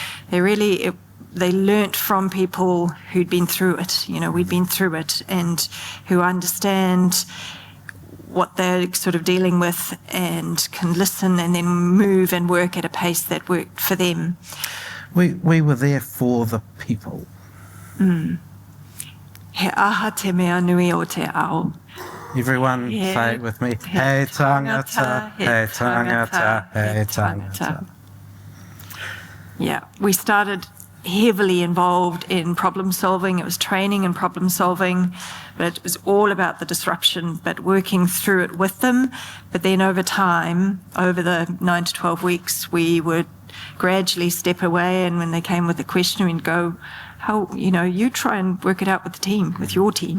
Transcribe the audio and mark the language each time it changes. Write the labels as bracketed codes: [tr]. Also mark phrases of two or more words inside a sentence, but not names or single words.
[en] They learnt from people who'd been through it. We'd been through it, and who understand what they're sort of dealing with and can listen and then move and work at a pace that worked for them. We were there for the people. [mi] He aha te mea nui o te ao. [en] Everyone say it with me. [mi] He tangata, he tangata, he tangata. [en] Yeah, we started heavily involved in problem solving. It was training and problem solving, but it was all about the disruption, but working through it with them. But then over time, over the 9 to 12 weeks, we would gradually step away, and when they came with a question, we'd go, you try and work it out with the team, with your team.